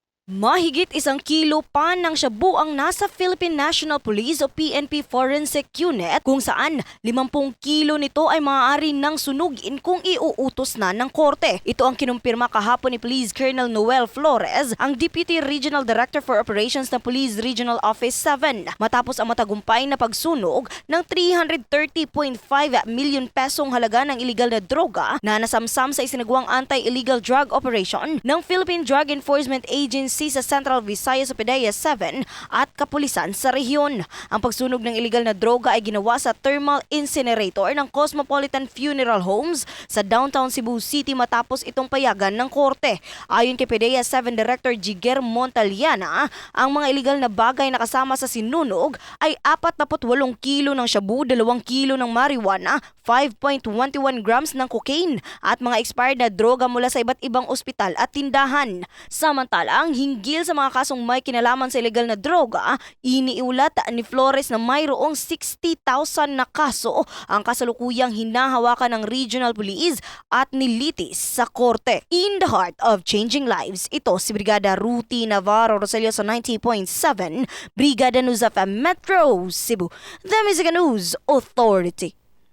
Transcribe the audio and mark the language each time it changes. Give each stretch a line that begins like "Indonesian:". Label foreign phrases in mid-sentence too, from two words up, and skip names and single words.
Filipino: Mahigit 1 kilo pa ng shabu ang nasa Philippine National Police o PNP Forensic Unit kung saan 50 kilo nito ay maaari nang sunugin kung iuutos na ng korte. Ito ang kinumpirma kahapon ni Police Colonel Noel Flores, ang
English: Deputy Regional Director for Operations
Filipino: ng Police Regional Office 7, matapos ang matagumpay na pagsunog ng 330.5 million pesong halaga ng iligal na droga na nasamsam sa isinagawang
English: anti-illegal drug operation
Filipino: ng Philippine Drug Enforcement Agency sa Central Visayas o PDEA 7 at kapulisan sa rehiyon. Ang pagsunog ng iligal na droga ay ginawa sa
English: thermal incinerator
Filipino: ng Cosmopolitan Funeral Homes sa downtown Cebu City matapos itong payagan ng korte. Ayon kay PDEA 7 Director Jigger Montaliana, ang mga iligal na bagay na kasama sa sinunog ay 48 kilo ng shabu, 2 kilo ng marijuana, 5.21 grams ng cocaine at mga expired na droga mula sa iba't ibang ospital at tindahan. Samantalang hinggil sa mga kasong may kinalaman sa illegal na droga, iniulat ni Flores na mayroong 60,000 na kaso ang kasalukuyang hinahawakan ng Regional Police at nilitis sa korte.
English: In the heart of changing lives,
Filipino: ito si Brigada Ruti Navarro Roselio sa 90.7, Brigada News of Metro Cebu,
English: The Music News Authority.